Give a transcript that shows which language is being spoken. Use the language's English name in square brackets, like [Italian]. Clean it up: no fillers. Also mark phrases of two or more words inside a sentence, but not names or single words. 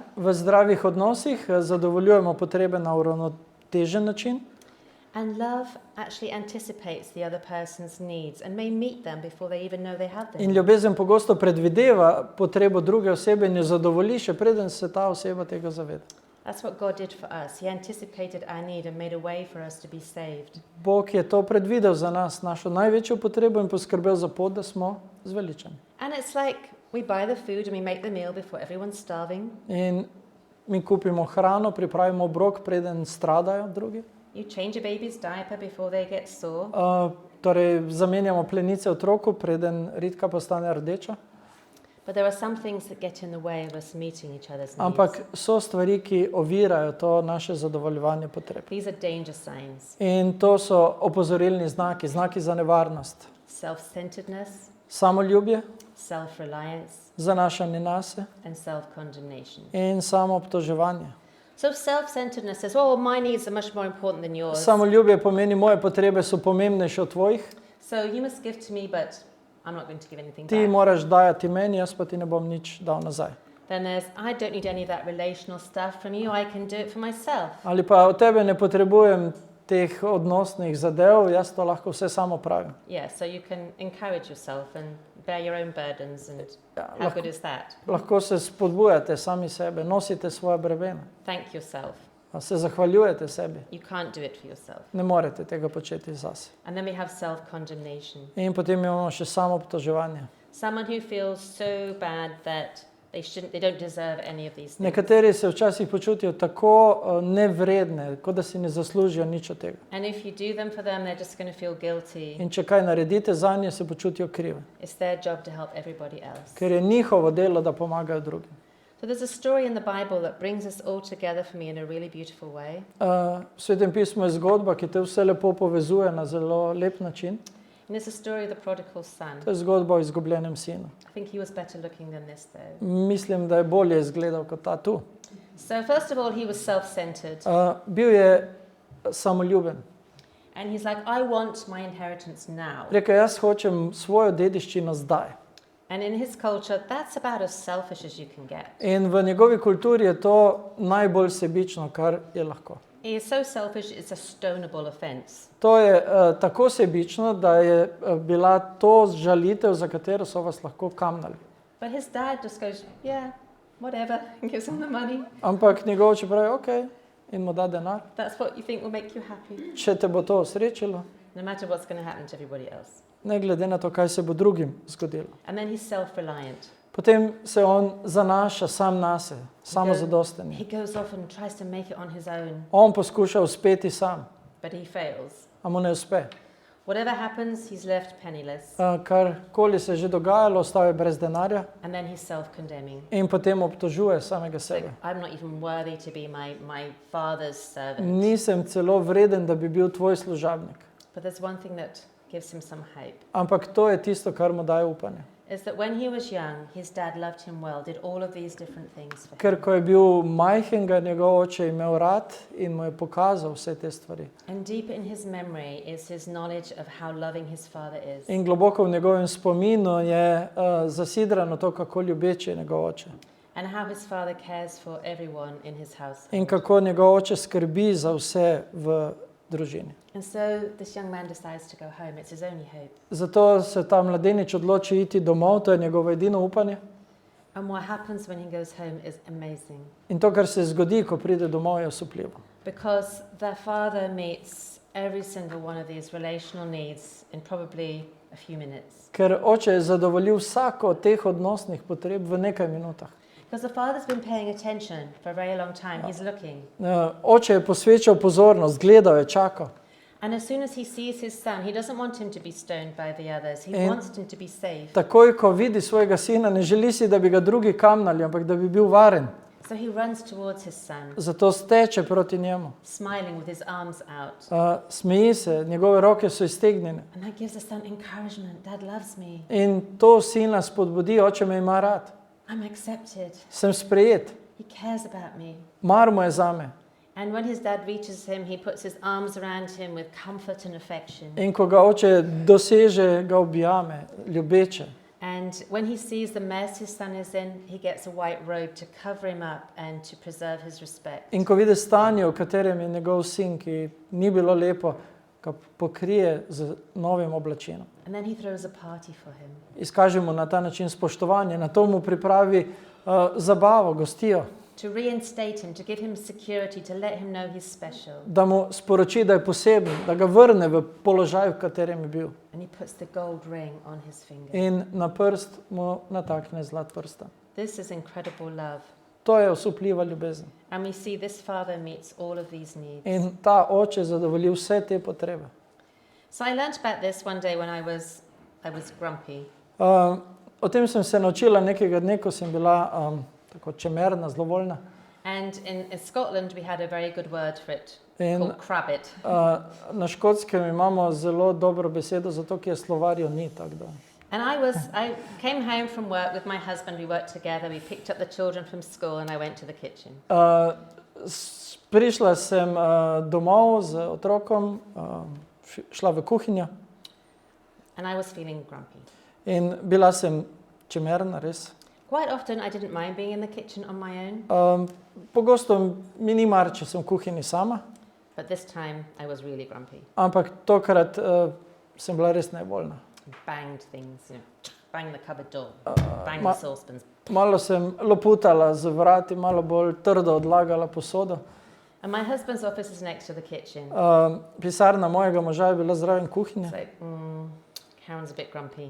[Slovenian] V zdravih odnosih zadovoljujemo potrebe na uravnotežen način. [English] And love actually anticipates the other person's needs and may meet them before they even know they have them. [Slovenian] In ljubezen pogosto predvideva potrebo druge osebe in jo zadovolji, še preden se ta oseba tega zaveda. [English] That's what God did for us. He anticipated our need and made a way for us to be saved. [Slovenian] Bog je to predvidel za nas, našo največjo potrebo in poskrbel za pot, da smo zveličani. [English] And it's like we buy the food and we make the meal before everyone's starving. [Slovenian] In mi kupimo hrano, pripravimo obrok, preden stradajo drugi. [English] You change a baby's diaper before they get sore. [Slovenian] Torej, zamenjamo plenice otroku, preden ritka postane rdeča. [English] But there are some things that get in the way of us meeting each other's needs. [Slovenian] Ampak so stvari, ki ovirajo to naše zadovoljevanje potreb. [English] These are danger signs. [Slovenian] In to so opozorilni znaki, znaki za nevarnost. [English] Self-centeredness, [Slovenian] Samoljubje, [English] self-reliance, [Slovenian] zanašanje nase [English] and self-condemnation. [Slovenian] in samo obtoževanje. [English] So self-centeredness says, well, my needs are much more important than yours. [Slovenian] Samoljubje pomeni, moje potrebe so pomembnejše od tvojih. [English] So you must give to me, but I'm not going to give anything [Slovenian] Ti [English] back. [Slovenian] moraš dajati meni, jaz pa ti ne bom nič dal nazaj. [English] Then there's, I don't need any of that relational stuff from you, I can do it for myself. [Slovenian] Ali pa od tebe ne potrebujem teh odnosnih zadev, jaz to lahko vse samo pravim. [English] Yeah, so you can encourage yourself and bear your own burdens, and how good is that? [Slovenian] Lahko se spodbujate sami sebe, nosite svoje bremena, [English] Thank yourself. [Slovenian] se zahvaljujete sebi. [English] You can't do it for yourself. [Slovenian] Ne morete tega početi zase. [English] And then we have self-condemnation. [Slovenian] In potem imamo še samo obtoževanje. [English] Someone who feels so bad that they don't deserve any of these things. [Slovenian] Nekateri se včasih počutijo tako nevredne, kot da si ne zaslužijo nič od tega. [English] And if you do them for them, they're just going to feel guilty. [Slovenian] In če kaj naredite zanje, se počutijo krive. [English] It's their job to help everybody else. [Slovenian] Ker je njihovo delo, da pomagajo drugim. [English] So there's a story in the Bible that brings us all together for me in a really beautiful way. [Slovenian] V Svetem pismu je zgodba, ki te vse lepo povezuje na zelo lep način. [English] And it's a story of the prodigal son. [Slovenian] To je zgodba o izgubljenem sinu. [English] I think he was better looking than this though. [Slovenian] Mislim, da je bolje izgledal kot ta tu. [English] So first of all, he was self-centered. [Slovenian] Bil je samoljuben. [English] And he's like, I want my inheritance now. [Slovenian] Rekel, jaz hočem svojo dediščino zdaj. [English] And in his culture, that's about as selfish as you can get. [Slovenian] In v njegovi kulturi je to najbolj sebično, kar je lahko. [English] He is so selfish, it's a stonable offense. [Slovenian] To je tako sebično, da je bila to žalitev, za katero so vas lahko kamnali. [English] But his dad just goes, yeah, whatever, and gives him the money. [Slovenian] Ampak njegov oče pravi, ok, in mu da denar. [English] That's what you think will make you happy, [Slovenian] Če te bo to osrečilo, [English] no matter what's going to happen to everybody else. [Slovenian] ne glede na to, kaj se bo drugim zgodilo. [English] And then he's self-reliant. [Slovenian] Potem se on zanaša sam nase, samozadosten. [English] He goes off and tries to make it on his own, [Slovenian] On poskuša uspeti sam, [English] but he fails. [Slovenian] a mu ne uspe. [English] Whatever happens, he's left penniless. [Slovenian] Karkoli se je že dogajalo, ostal je brez denarja [English] And then he's self-condemning. [Slovenian] in potem obtožuje samega [English] Like, [Slovenian] sebe. [English] I'm not even worthy to be my father's servant. [Slovenian] Nisem celo vreden, da bi bil tvoj služabnik. [English] But there's one thing that gives him some hope. [Slovenian] Ampak to je tisto, kar mu daje upanje. [English] Is that when he was young, his dad loved him well, did all of these different things for him. [Slovenian] Ker ko je bil majhen, ga njegov oče imel rad in mu je pokazal vse te stvari. [English] And deep in his memory is his knowledge of how loving his father is. [Slovenian] In globoko v njegovem spominu je zasidrano to, kako ljubeč je njegov oče. [English] And how his father cares for everyone in his house. [Slovenian] In kako njegov oče skrbi za vse v družini. [English] And so this young man decides to go home. It's his only hope. [Slovenian] Zato se ta mladenič odloči iti domov, to je njegovo edino upanje. [English] And what happens when he goes home is amazing. [Slovenian] In to, kar se zgodi, ko pride domov, je osupljivo. [English] Because the father meets every single one of these relational needs in probably a few minutes. [Slovenian] Ker oče je zadovoljil vsako od teh odnosnih potreb v nekaj minutah. [English] Because the father's been paying attention for a very long time. He's looking. [Slovenian] Oče je posvečal pozornost, gledal je, čakal. [English] And as soon as he sees his son, he doesn't want him to be stoned by the others. He wants him to be safe. [Slovenian] Takoj, ko vidi svojega sina, ne želi si, da bi ga drugi kamnali, ampak da bi bil varen. [English] So he runs towards his son, [Slovenian] Zato steče proti njemu. [English] smiling with his arms out. [Slovenian] Smeji se, njegove roke so iztegnjene. [English] And that gives the son encouragement. Dad loves me. [Slovenian] In to sina spodbudi, oče me ima rad. [English] I'm accepted. [Slovenian] Sem sprejet, [English] He cares about me. [Slovenian] mar mu je zame. [English] And when his dad reaches him, he puts his arms around him with comfort and affection. [Slovenian] In ko ga oče doseže, ga objame, ljubeče. [English] And when he sees the mess his son is in, he gets a white robe to cover him up and to preserve his respect. [Slovenian] In ko vidi stanje, v katerem je njegov sin, ki ni bilo lepo, ga pokrije z novim oblačinom. [English] And then he throws a party for him. [Slovenian] Izkaže mu na ta način spoštovanje, na to mu pripravi zabavo, gostijo, [English] To reinstate him, to give him security, to let him know he's special. [Slovenian] da mu sporoči, da je poseben, da ga vrne v položaj, v katerem je bil. [English] And he puts the gold ring on his finger. [Slovenian] In na prst mu natakne zlat prsta. [English] This is incredible love. [Slovenian] To je osupljiva ljubezen. [English] And we see this father meets all of these needs. [Slovenian] In ta oče zadovolji vse te potrebe. [English] So I learnt about this one day when I was grumpy. [Slovenian] O tem sem se naučila nekega dne, ko sem bila tako čemerna, zlovoljna. [English] And in Scotland we had a very good word for it, [Slovenian] In [English] called crabbit. [Slovenian] na Škotskem imamo zelo dobro besedo za to, ki je slovarjo ni, tako da [English] And I came home from work with my husband, we worked together, we picked up the children from school and I went to the kitchen. [Slovenian] Prišla sem domov z otrokom, šla v kuhinjo. [English] And I was feeling grumpy. [Slovenian] In bila sem čemerna, res. [English] Quite often I didn't mind being in the kitchen on my own. [Slovenian] Pogosto mi ni mar, če sem v kuhinji sama. [English] But this time I was really grumpy. [Slovenian] Ampak tokrat sem bila res nevoljna. [English] Banged things, bang the cupboard door, bang the saucepans. [Slovenian] Malo sem loputala z vrati, malo bolj trdo odlagala posodo. [English] And my husband's office is next to the kitchen. [Slovenian] Pisarna mojega moža je bila zraven kuhinje. [English] So, Karen's a bit grumpy.